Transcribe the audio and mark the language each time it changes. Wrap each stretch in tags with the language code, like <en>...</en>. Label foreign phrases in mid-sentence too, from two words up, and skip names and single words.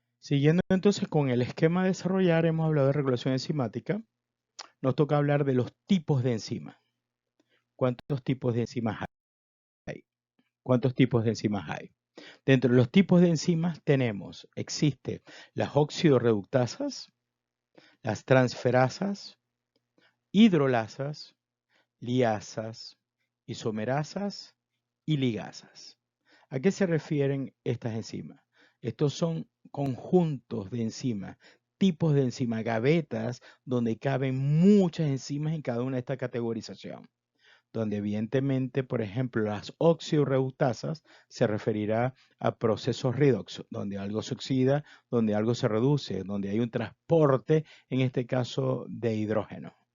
<es>Siguiendo entonces con el esquema de desarrollar, hemos hablado de regulación enzimática. Nos toca hablar de los tipos de enzimas. ¿Cuántos tipos de enzimas hay? ¿Cuántos tipos de enzimas hay? Dentro de los tipos de enzimas existe las oxidorreductasas, las transferasas, hidrolasas, liasas, isomerasas y ligasas. ¿A qué se refieren estas enzimas? Estos son conjuntos de enzimas, tipos de enzimas, gavetas, donde caben muchas enzimas en cada una de estas categorizaciones. Donde evidentemente, por ejemplo, las oxidorreductasas se referirá a procesos redox, donde algo se oxida, donde algo se reduce, donde hay un transporte, en este caso, de hidrógeno.</es>